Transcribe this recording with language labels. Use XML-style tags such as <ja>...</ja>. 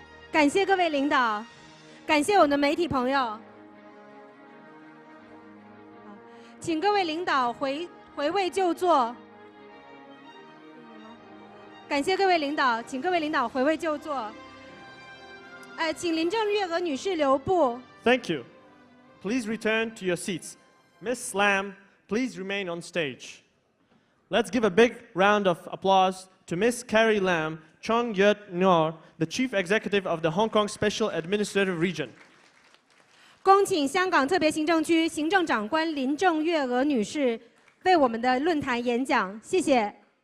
<zh>感谢各位领导，感谢我们的媒体朋友。请各位领导回回位就座。感谢各位领导，请各位领导回位就座。请林郑月娥女士留步。</zh> <en>Thank you. Please return to your seats. Ms. Lam, please remain on stage. Let's give a big round of applause to Ms. Carrie Lam, Chong Yut Nor, the Chief Executive of the Hong Kong Special Administrative Region.</en> <zh>恭请香港特别行政区行政长官林郑月娥女士为我们的论坛演讲，谢谢。</zh>